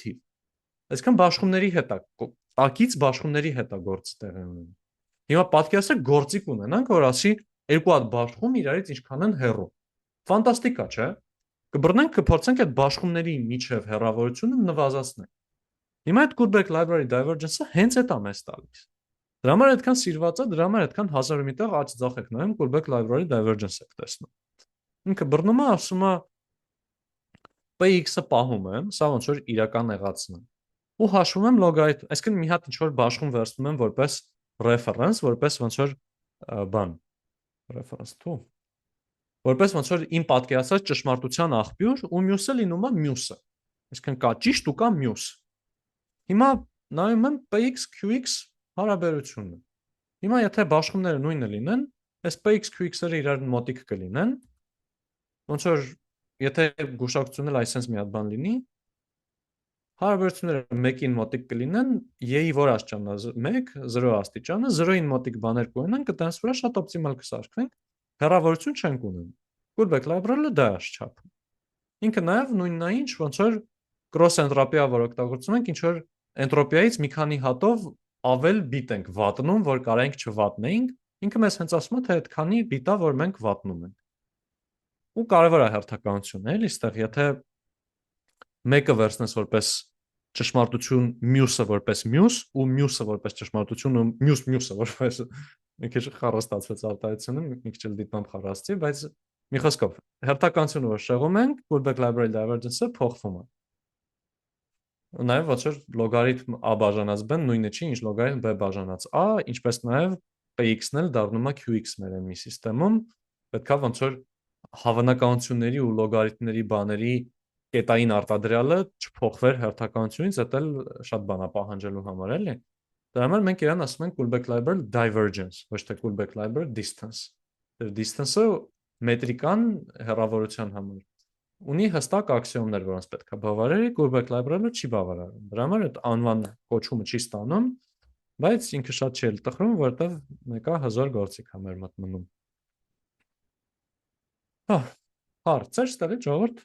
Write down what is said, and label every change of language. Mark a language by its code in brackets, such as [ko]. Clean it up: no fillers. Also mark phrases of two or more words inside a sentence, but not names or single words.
[hy] թիվ։ Այսինքն բաշխումների հետ է, տակից բաշխումների հետ է գործը տեղի ունենում։ Հիմա պատկերացրեք գործիք ունենանք, որ ասի երկու հատ բաշխում իրարից ինչքան են հեռու։ Ֆանտաստիկ է, չէ՞։ Կբռնենք, կփորձենք այդ բաշխումների միջև հեռավորությունը նվազեցնել։ Հիմա այդ [en] Kullback library divergence- [hy] ը հենց այդ է մեզ տալիս։ Դրա համար այդքան սիրված է, դրա համար այդքան հազար մի տեղ աճ ձախ եք նայում [en] Kullback library divergence [hy] եք տեսնում։ Ինքը բռնում է, ասում է px-ը պահում եմ, սա ոնց որ իրական եղածն է։ Ու հաշվում եմ լոգարիթմ, այսինքն մի հատ ինչ որ բաշխում վերցնում եմ որպես reference, որպես ոնց որ [en] reference to, [hy] որպես ոնց որ իմ պատկերացած ճշմարտության աղբյուր ու մյուսը լինում է մյուսը։ Այսինքն կա ճիշտ ու կա մյուս։ Հիմա նայում եմ px qx հարաբերությունը։ Հիմա եթե բաշխումները նույնը լինեն, այս px qx-երը իրար մոտիկ կլինեն։ Ոնց որ եթե գուշակությունն էլ այսպես մի հատ բան լինի, հարաբերությունները 1-ին մոտիկ կլինեն, y-ի որ աստիճանն է 1, 0 աստիճանը, 0-ին մոտիկ բաներ կունենան, կտանց վրա շատ օպտիմալ կսարքվենք, հեռավորություն չենք ունենում։ [en] Kullback library- [hy] ը դա է չափում։ Ինքը նաև նույնն է ինչ, ոնց որ [en] cross entropy- [hy] ը որ օգտագործում ենք, ինչ որ էնտրոպիայից մի քանի հատով ավել բիտ ենք վատնում, որ կարենք չվատնեինք, ինքը մեզ հենց ասում է, թե այդքանի բիտա, որ մենք վատնում ենք։ Ու կարևոր է հերթականությունը, էլի, այստեղ, եթե մեկը վերցնես որպես ճշմարտություն, մյուսը որպես մյուս, ու մյուսը որպես ճշմարտություն, ու մյուսը որպես մի քիչ խառաստացվեց արտահայտությունը, մի քիչ էլ դիտմամբ խառաստի, բայց մի խոսքով, հերթականությունը որ շեղում ենք, [en] Kullback library divergence- [hy] ը փոխվում է։ Նաև ոնց որ լոգարիթմ a բաժանած b նույնը չի, ինչ լոգարիթմ b բաժանած a, ինչպես նաև px-ն էլ դառնում է qx մեր մի համակարգում, պետքա ոնց որ հավանականությունների ու լոգարիթմների բաների կետային արտադրյալը չփոխվեր հերթականությունից, դա էլ շատ բան է պահանջելու համար, էլի։ Դրա համար մենք իրան ասում ենք [en] Kullback library divergence, [hy] ոչ թե [en] Kullback library distance։ [hy] Distance-ը մետրիկան հեռավորության համար ունի հստակ աքսիոմներ, որոնց պետք է բավարարի, [en] Kullback library- [hy] ը չի բավարարում։ Դրա համար այդ անվան կոչումը չի ստանում, բայց ինքը շատ չի էլ տխրում, որովհետև մեկը հազար գործիք է մեր մոտ մնում։ Հա, հարցեր ստեղի ժողովուրդ։